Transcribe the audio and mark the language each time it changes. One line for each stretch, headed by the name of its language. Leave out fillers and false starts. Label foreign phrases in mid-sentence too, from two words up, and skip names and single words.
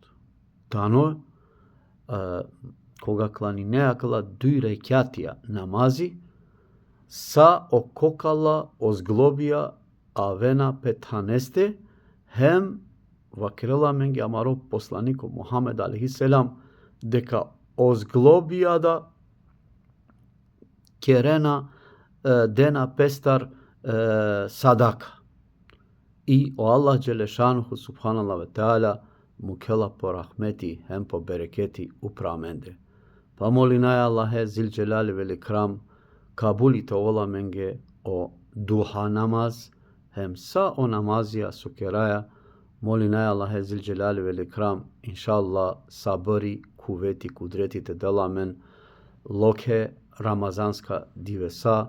Romany: Tano koga klaninea 2 rekatija namazi sa okokala ozglobija avena pethaneste hem vakrela mengi amaro poslaniko Muhammed alaihisselam deka ozglobija da kerena dena pestar sadaka. I o Allah
Arabic: جل شأنه سبحان الله وتعالى
Romany: mukela po rahmeti hem po bereketi upravmende. Pa molinaj Allahe
Arabic: ذو الجلال والإكرام
Romany: kabulite ola menge o duha namaz hem sa o namazija sukeraja molinaj Allahe
Arabic: ذو الجلال والإكرام
Romany: inšallah sabari kuveti kudreti te delamen lokhe ramazanska divesa.